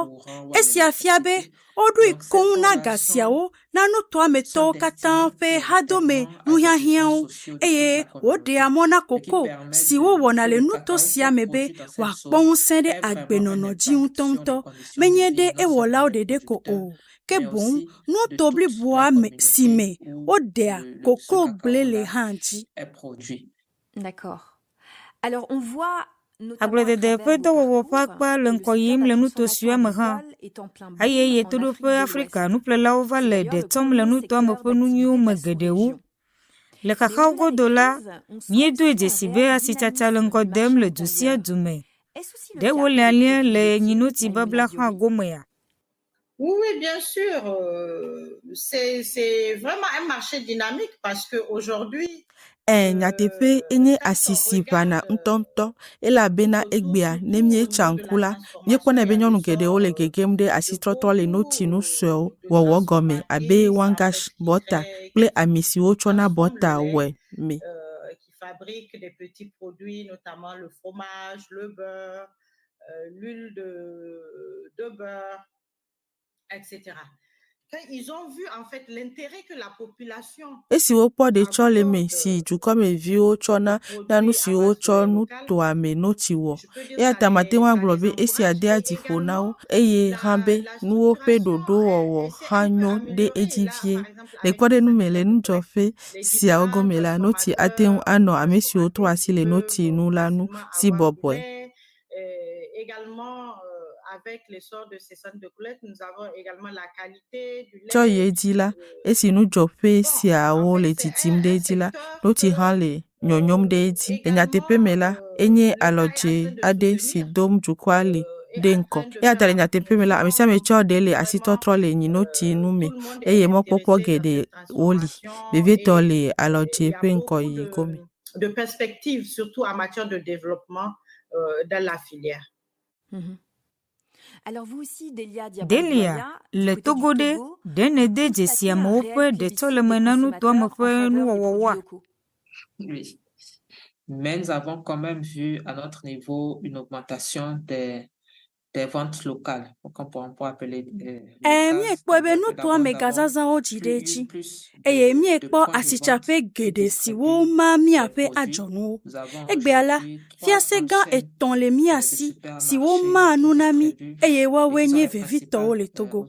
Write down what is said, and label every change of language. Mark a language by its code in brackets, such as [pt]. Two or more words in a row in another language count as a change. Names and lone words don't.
[ee] Esia fia be woɖoe koŋ na ga siawo na nutoametɔwo katã ƒe hadome nuhiahiãwo eye woɖea mɔ na koko siwo wɔna le nuto sia me be wòakpɔ ŋusẽ ɖe agbenɔnɔ dzi ŋutɔŋutɔ, menye ɖe ewɔlawo ɖeɖe ko o. Ke boŋ nuto bliboa me si me woɖea koko gble le hã dzi. [fr] D'accord. Alors on voit [ee] agbledede ƒe dɔwɔwɔ ƒe akpa le ŋkɔ yim le nuto sia me hã eye ɣetoɖoƒe Afrika nuƒlelawo va le ɖe tɔm le nutoa me ƒe nu nyuiwo me geɖewo. Le xaxawo godo la, míedoe dzesi be asitsatsa le ŋkɔ dem le du sia du me. Ɖe wole alia le nyinoti babla hã gomea. [fr] Oui, bien sûr. C'est vraiment un marché dynamique parce qu'aujourd'hui, [ee] nyateƒe enye asisi ʋana ŋutɔŋutɔ elabena egbea ne míetsa ŋku la míekpɔnɛ be nyɔnu geɖewo le gegem ɖe asitrɔtrɔ le notinu suewo wɔwɔ gɔme abe wangash, bɔta kple ami siwo tsɔna bɔta wɔe me. [fr] Qui fabriquent des petits produits, notamment le fromage, le beurre, l'huile de beurre, etc. Quand ils ont vu en fait l'intérêt que la population [ee] esiwo kpɔ ɖe tsɔ le me si dukɔmeviwo tsɔna na nu siwo tsɔ nutoa me noti wɔ eya ta mate ŋu agblɔ be esia de adifo na wo eye hã be nuwo ƒe ɖoɖo wɔwɔ hã nyo ɖe edzi vie. Le kpɔɖenu me le nudzɔƒe siawo gome la noti ate ŋu anɔ ame siwo trɔ asi le noti nu la nu si bɔbɔe. [fr] Également avec l'essor de ces centres de collecte, nous avons également la qualité du lait. [ee] Tsɔ ye dzi la, esi nudzɔƒe siawo le titim ɖe edzi la, noti hã le nyɔnyɔm ɖe edzi. Le nyateƒe me la, enye alɔdze aɖe si dom dukɔa le ɖe ŋkɔ. Eya ta le nyateƒe me la, ame sia ame tsɔ ɖe le asitɔtrɔ le nyinoti nu me eye mɔkpɔkpɔ geɖe woli. Vevietɔ le alɔdze ƒe ŋkɔ yi gome. [fr] De perspective, surtout en matière de développement dans la filière. Alors vous aussi, Delia, [ee] le Togo ɖe ne de dzesi amewo ƒe ɖetɔ le me na nutoa me ƒe nuwɔwɔwa. [fr] Oui, mais nous avons quand même vu à notre niveau une augmentation des ventes locales, qu'on pourrait appeler [ee] míekpɔ be nutoa me gazazãwo dzi ɖe edzi eye míekpɔ asitsaƒe geɖe siwo ma míaƒe adzɔnuwo. Egbea la, fiase gã 3 le mía si siwo ma nu na mí eye woawoe nye vevitɔwo le Togo.